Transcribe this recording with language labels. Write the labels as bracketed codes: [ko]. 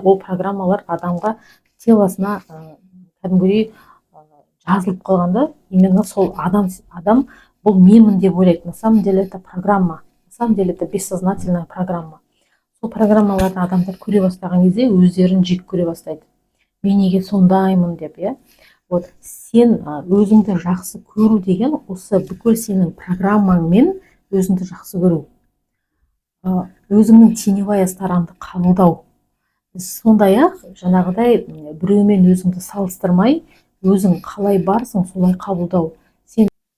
[kk] Ол программалар адамға телосына кәдімгідей жазылып қалғанда, именно сол адам бұл менмін деп ойлайды. [ru] На самом деле это программа. На самом деле это бессознательная программа. [kk] Сол программаларды адамдар көре бастаған кезде өздерін жек көре бастайды. Мен неге сондаймын деп, Вот сен өзіңді жақсы көру деген осы бүкіл сенің программаңмен өзіңді жақсы көру. Өзіңнің теневая сторонды қабылдау. Сондай-ақ жаңағыдай біреумен өзіңді салыстырмай, өзің қалай барсың солай қабылдау. Сен